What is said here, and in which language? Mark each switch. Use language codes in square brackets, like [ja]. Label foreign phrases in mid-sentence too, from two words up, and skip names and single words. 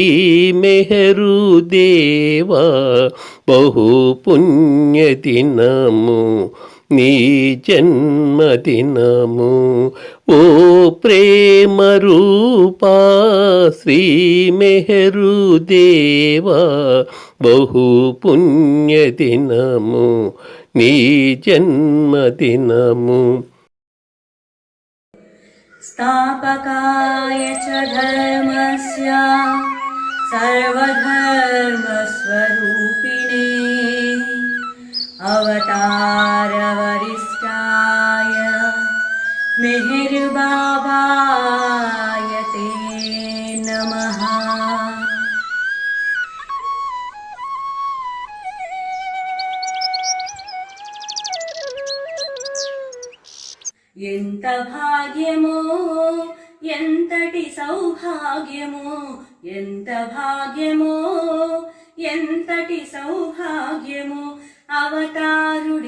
[te] మెహరు దేవా బహు పుణ్యదినము నీ జన్మదినము ఓ ప్రేమ రూపా శ్రీ మెహరు దేవా బహు పుణ్యదినము నీ జన్మదినము [sa] स्थापकाय च धर्मस्य सर्वधर्मस्वरूपिणे अवतारवरिष्ठाय मेहरबाबाय ते नमः। [te] ఎంత భాగ్యమో ఎంతటి సౌభాగ్యమో ఎంత భాగ్యమో ఎంతటి సౌభాగ్యమో అవతారుడి